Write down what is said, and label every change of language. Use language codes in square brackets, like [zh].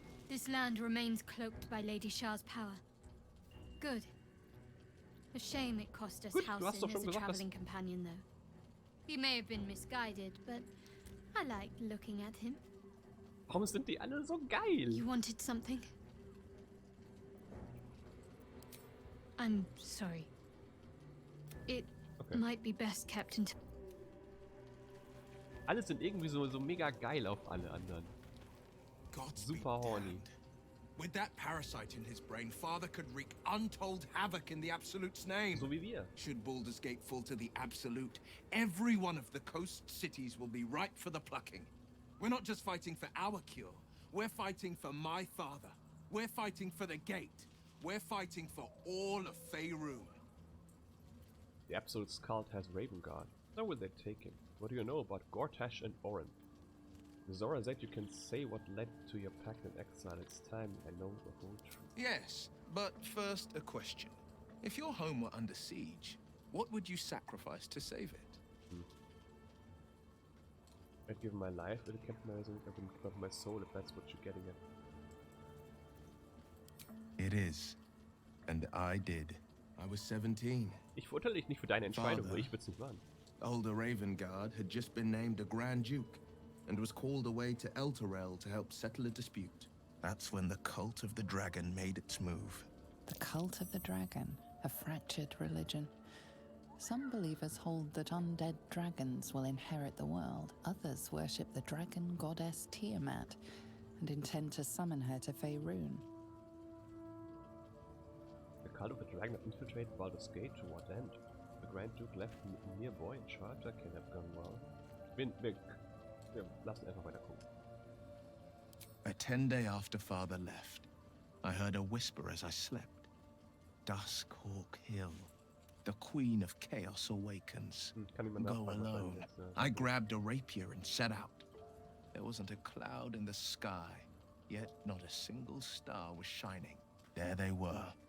[en] This land remains cloaked by Lady Shah's power. Good. A shame it cost us Halcyon as a traveling companion, though. He may have been misguided, but I liked looking at him. [de] Warum sind die alle so geil? [en] You wanted something? I'm sorry. It might be best kept until... [de] Alle sind irgendwie so mega geil auf alle anderen. [en] Super horny. With that parasite in his brain, Father could wreak untold havoc in the Absolute's name. [de] So wie wir. [en] Should Baldur's Gate fall to the Absolute, every one of the coast cities will be ripe for the plucking. We're not just fighting for our cure. We're fighting for my father. We're fighting for the Gate. We're fighting for all of Faerun. The Absolute's cult has Raven Guard. Where will they take him? What do you know about Gortash and Orin? Zora said you can say what led to your pact in exile. It's time I know the whole truth. Yes, but first a question. If your home were under siege, what would you sacrifice to save it? I'd give my life if it kept my reason. I wouldn't give up my soul if that's what you're getting at. It is. And I did. I was 17. [de] Ich verurteile dich nicht für deine Entscheidung, aber ich würde es nicht machen. [en] Older Raven Guard had just been named a Grand Duke and was called away to Elturel to help settle a dispute. That's when the cult of the dragon made its move. The cult of the dragon, a fractured religion. Some believers hold that undead dragons will inherit the world. Others worship the dragon goddess Tiamat and intend to summon her to Faerun. The cult of the dragon that infiltrated Baldur's Gate to what end? The Grand Duke left mere boy in charge. That can have gone well. [de] Wir lassen einfach weiter gucken. [en] A 10-day after Father left, I heard a whisper as I slept. Duskhawk Hill. The Queen of Chaos awakens. Go alone. I grabbed a rapier and set out. There wasn't a cloud in the sky, yet not a single star was shining. There they were,